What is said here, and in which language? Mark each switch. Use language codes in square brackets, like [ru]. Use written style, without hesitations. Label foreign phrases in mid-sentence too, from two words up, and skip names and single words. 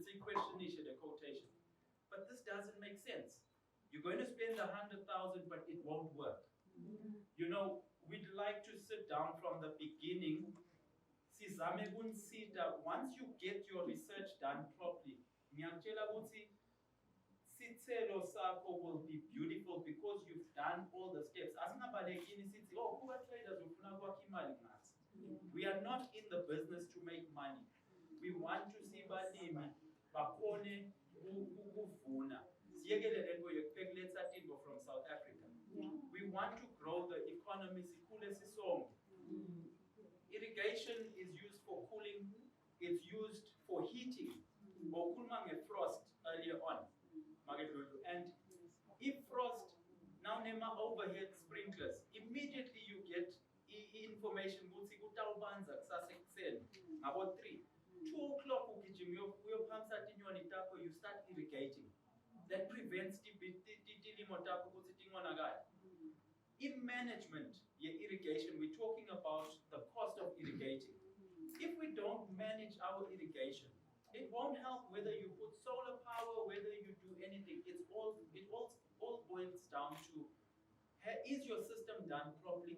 [en] See question the quotation, but this doesn't make sense. You're going to spend 100,000, but it won't work. You know, we'd like to sit down from the beginning. Once you get your research done properly, [ss] sithelo sakho [en] will be beautiful because you've done all the steps. We are not in the business to make money. We want to see [ss] balimi bakhone ukuvuna. Siyekele lento yokuphekuletha tinto [en] from South Africa. We want to grow the economy. [ss] Sikhule sisonke. [en] Irrigation is used for cooling. It's used for heating. [ss] Bokhuluma nge-frost [en] earlier on. And if frost, now nema overhead sprinklers, immediately you get information [ss] ukuthi kutawubanza kusasa ekuseni ngabo 3. 2 o'clock ugijima uyophamisa tinyoni takho, [en] you start irrigating. That prevents [ss] tilimo takho ukuthi tingonakali. [en] In management, irrigation, we're talking about the cost of irrigating. If we don't manage our irrigation, it won't help whether you put solar power, whether you do anything. It all boils down to, is your system done properly?